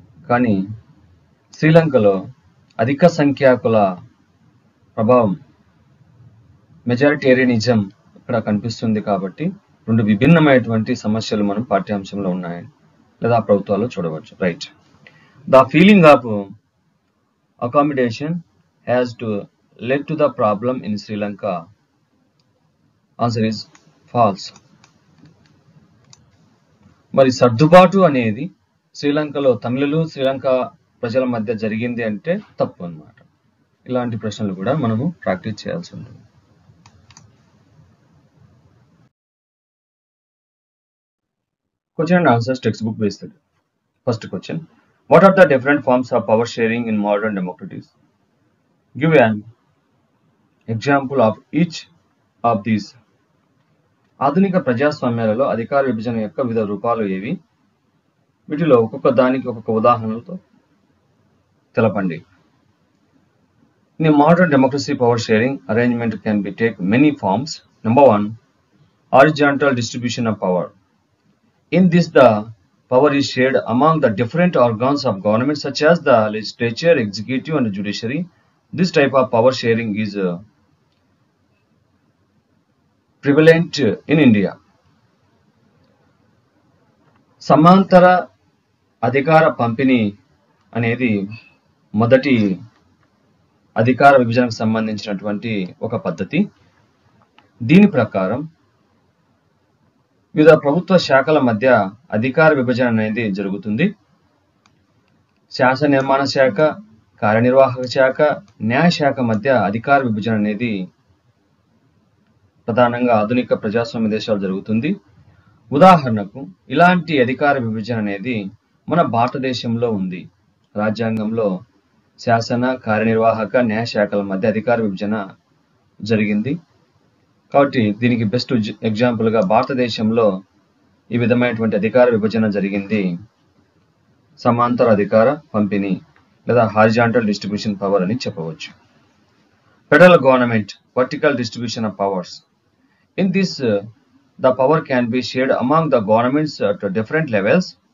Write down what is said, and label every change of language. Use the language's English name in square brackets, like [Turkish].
[Telugu] కానీ శ్రీలంకలో అధిక సంఖ్యాకుల ప్రభావం, మెజారిటేరియనిజం ఇక్కడ కనిపిస్తుంది. కాబట్టి రెండు విభిన్నమైనటువంటి సమస్యలు మనం పాఠ్యాంశంలో ఉన్నాయని లేదా ప్రభుత్వాల్లో చూడవచ్చు. Right. [English] The feeling of accommodation has led to the problem in Sri Lanka. Answer is false. [Telugu] మరి సర్దుబాటు అనేది శ్రీలంకలో తమిళులు శ్రీలంక ప్రజల మధ్య జరిగింది అంటే తప్పు అన్నమాట. ఇలాంటి ప్రశ్నలు కూడా మనము ప్రాక్టీస్ చేయాల్సి ఉంటుంది. [English] Question and answers textbook based. First question. What are the different forms of power sharing in modern democracies? Give an example of each of these. [Telugu] ఆధునిక ప్రజాస్వామ్యాలలో అధికార విభజన యొక్క వివిధ రూపాలు ఏవి? వీటిలో ఒక్కొక్క దానికి ఒక్కొక్క ఉదాహరణలతో తెలపండి. [English] In a modern democracy, power sharing arrangement can be take many forms. Number 1, horizontal distribution of power. In this, the power is shared among the different organs of government such as the legislature, executive and judiciary. This type of power sharing is prevalent in India. [Telugu] సమాంతర అధికార పంపిణీ అనేది మొదటి అధికార విభజనకు సంబంధించినటువంటి ఒక పద్ధతి. దీని ప్రకారం వివిధ ప్రభుత్వ శాఖల మధ్య అధికార విభజన అనేది జరుగుతుంది. శాసన నిర్మాణ శాఖ, కార్యనిర్వాహక శాఖ, న్యాయ శాఖ మధ్య అధికార విభజన అనేది ప్రధానంగా ఆధునిక ప్రజాస్వామ్య దేశాలు జరుగుతుంది. ఉదాహరణకు ఇలాంటి అధికార విభజన అనేది మన భారతదేశంలో ఉంది. రాజ్యాంగంలో శాసన, కార్యనిర్వాహక, న్యాయ శాఖల మధ్య అధికార విభజన జరిగింది. కాబట్టి దీనికి బెస్ట్ ఎగ్జాంపుల్ గా భారతదేశంలో ఈ విధమైనటువంటి అధికార విభజన జరిగింది సమాంతర అధికార పంపిణీ లేదా హారిజాంటల్ డిస్ట్రిబ్యూషన్ పవర్ అని చెప్పవచ్చు. [English] Federal government vertical distribution of powers. In this the power can be shared among the governments at different levels.